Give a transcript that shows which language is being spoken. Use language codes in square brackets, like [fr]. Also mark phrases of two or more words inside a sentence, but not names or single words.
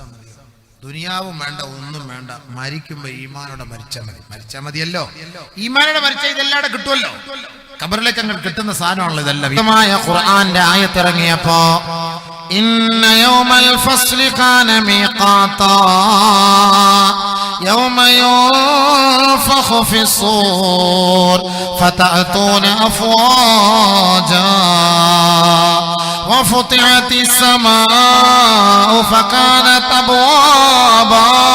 [ml] ദുനിയാവും വേണ്ട, ഒന്നും വേണ്ട, മരിക്കുമ്പോ ഈമാനോടെ മരിച്ചാൽ മതിയല്ലോ. ഈമാനോടെ മരിച്ചാൽ ഇതെല്ലാടെ കിട്ടുമല്ലോ. ഖബറിലേക്ക് അങ്ങ് കിട്ടുന്ന സാധനമാണല്ലോ ഇതെല്ലാം. വ്യക്തമായ ഖുർആന്റെ ആയത്ത് ഇറങ്ങിയപ്പോ [ar] إن يوم الفصل كان ميقاتا يوم ينفخ في الصور فتأتون أفواجا وفتحت السماء فكانت أبوابا